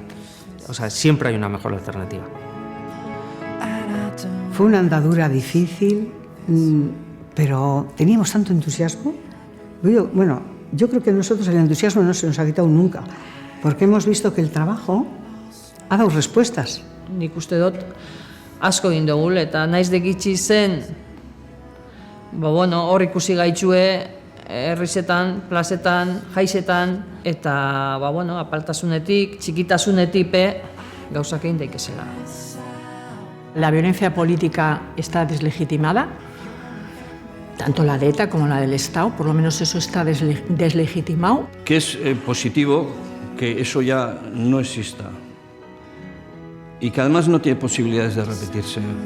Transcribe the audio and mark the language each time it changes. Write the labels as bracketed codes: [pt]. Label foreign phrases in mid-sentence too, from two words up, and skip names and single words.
[es] O sea, siempre hay una mejor alternativa. Fue una andadura difícil, pero teníamos tanto entusiasmo. Bueno, yo creo que a nosotros el entusiasmo no se nos ha quitado nunca, porque hemos visto que el trabajo ha dado respuestas. [eu] Nik uste dut asko egin dugul, eta naiz de gitxi zen, hor ikusi gaitxue, herrizetan, plazetan, jaizetan, eta apaltasunetik, txikitasunetik gauzak egin daikezela. [es] La violencia política está deslegitimada, tanto la de ETA como la del Estado, por lo menos eso está deslegitimado. Que es positivo que eso ya no exista y que además no tiene posibilidades de repetirse.